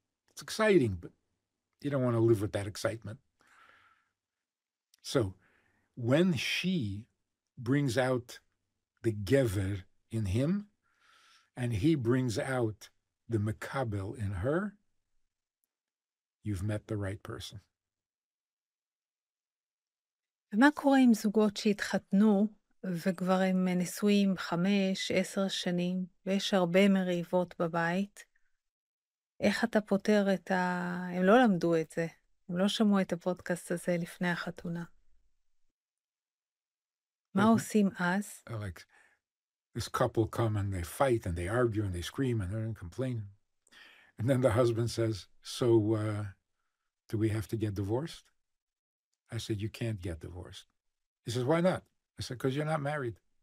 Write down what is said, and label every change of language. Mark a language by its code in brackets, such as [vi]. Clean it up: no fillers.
[en] It's exciting, but you don't want to live with that excitement. So when she brings out the gever in him, and he brings out the mekabel in her, you've met the right person. [he] ומה קורה עם זוגות שהתחתנו וכבר הם נשואים 5-10 שנים ויש הרבה מריבות בבית? איך אתה פותר הם לא למדו את זה, הם לא שמעו את הפודקאסט הזה לפני החתונה. מה עושים אז? [en] Like this couple come and they fight and they argue and they scream and they complain. And then the husband says, so do we have to get divorced? I said, you can't get divorced. He says, why not? I said, because you're not married.